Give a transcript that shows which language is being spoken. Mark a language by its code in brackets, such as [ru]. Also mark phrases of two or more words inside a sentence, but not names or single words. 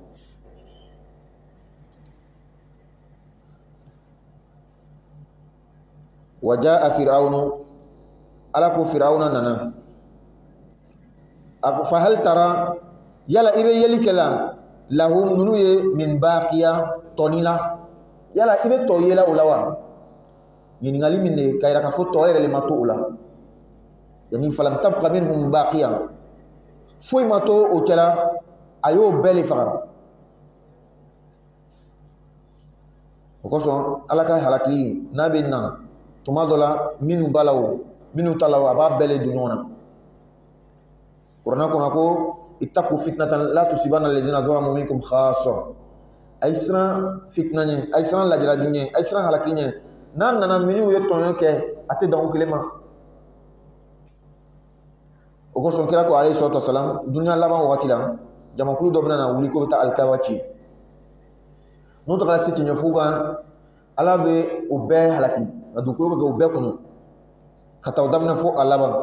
[bm] Wajaa Firawunu, ala ko Firawuna nana. A ko [ar] فهل ترى, [bm] yala i bɛ yeli kɛ la lahum ninnu ye [ar] من باقية [bm] tɔni la, yala i bɛ tɔ yela o la wa? Ɲininkali min de ka yira k'a fɔ tɔ yɛrɛ le ma to o la. [ar] يعني فلم تبق منهم باقية, [bm] foyi ma to o cɛla, a y'o bɛɛ le faga. O kosɔn ala ka halakili n'a bɛ na tuma dɔ la minnu b'a la o minnu t'a la o a b'a bɛɛ le don ɲɔgɔn na. Kuranɛ kɔnɔ ko [ar] اتقوا فتنة لا تصيبن الذين ظلموا منكم خاصة. [bm] A ye siran fitina ɲɛ, a ye siran lajarabi ɲɛ, a ye siran halaki ɲɛ. N'a nana minnu ye tɔɲɔ kɛ a tɛ dan o kelen ma. O kosɔn kira ko [ar] عليه الصلاة والسلام [bm] dunuya laban wagati la jamakulu dɔ bɛna na wuli ko bɛ taa alikaaba ci. N'o tagara se tiɲɛfo kan ala bɛ o bɛɛ halaki ka dugukolo bɛ kɛ o bɛɛ kɔnɔ ka taa o daminɛ fo a laban.